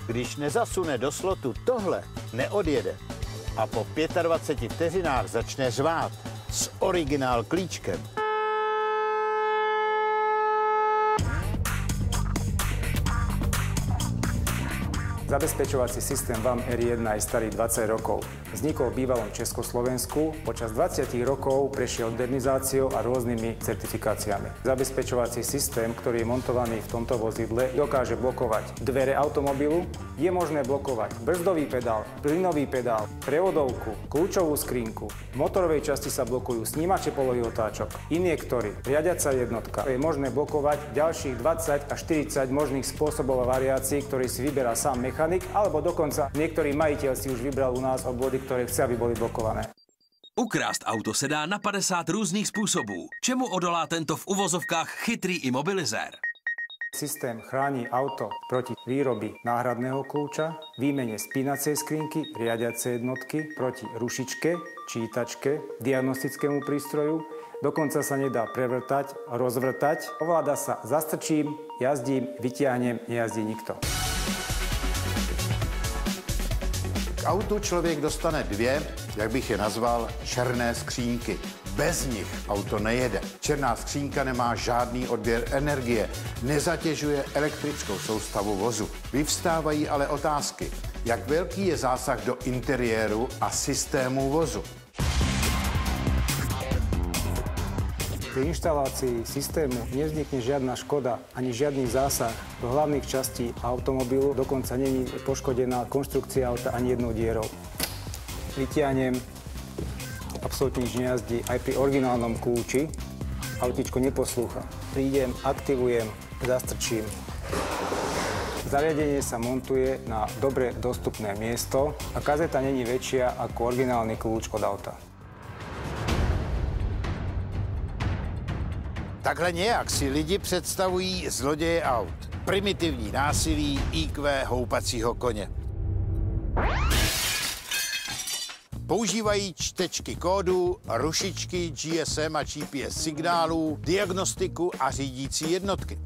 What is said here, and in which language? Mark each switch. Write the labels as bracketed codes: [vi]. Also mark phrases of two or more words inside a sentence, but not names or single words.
[cs] Když nezasune do slotu tohle, neodjede. A po 25 vteřinách začne řvát s originál klíčkem. [sk] Zabezpečovací systém VAM R1 je starý 20 rokov. Vznikol v bývalom Československu, počas 20 rokov prešiel modernizáciou a rôznymi certifikáciami. Zabezpečovací systém, ktorý je montovaný v tomto vozidle, dokáže blokovať dvere automobilu, je možné blokovať brzdový pedál, plynový pedál, prevodovku, kľúčovú skrinku. V motorovej časti sa blokujú snímače polohy otáčok, injektory, riadiaca jednotka. Je možné blokovať ďalších 20 až 40 možných spôsobov a variácií, ktoré si vyberá sám mechanik, alebo dokonca niektorý majiteľ si už vybral u nás obvody, ktoré chce, aby boli blokované. [cs] Ukrást auto se dá na 50 různých způsobů. Čemu odolá tento v uvozovkách chytrý imobilizér? [sk] Systém chráni auto proti výroby náhradného kľúča, výmene spínacej skrinky, riadiacej jednotky, proti rušičke, čítačke, diagnostickému prístroju. Dokonca sa nedá prevrtať, rozvrtať. Ovláda sa zastrčím, jazdím, vytiahnem, nejazdí nikto. [cs] K autu člověk dostane dvě, jak bych je nazval, černé skřínky. Bez nich auto nejede. Černá skřínka nemá žádný odběr energie, nezatěžuje elektrickou soustavu vozu. Vyvstávají ale otázky, jak velký je zásah do interiéru a systému vozu. [sk] Pri inštalácii systému nevznikne žiadna škoda ani žiadny zásah do hlavných častí automobilu, dokonca není poškodená konštrukcia auta ani jednou dierou. Vytiahnem, absolútne nič nejazdí, aj pri originálnom kľúči autíčko neposlúcha. Prídem, aktivujem, zastrčím. Zariadenie sa montuje na dobre dostupné miesto a kazeta není väčšia ako originálny kľúč od auta. [cs] Takhle nějak si lidi představují zloděje aut. Primitivní násilí, IQ houpacího koně. Používají čtečky kódů, rušičky, GSM a GPS signálů, diagnostiku a řídící jednotky.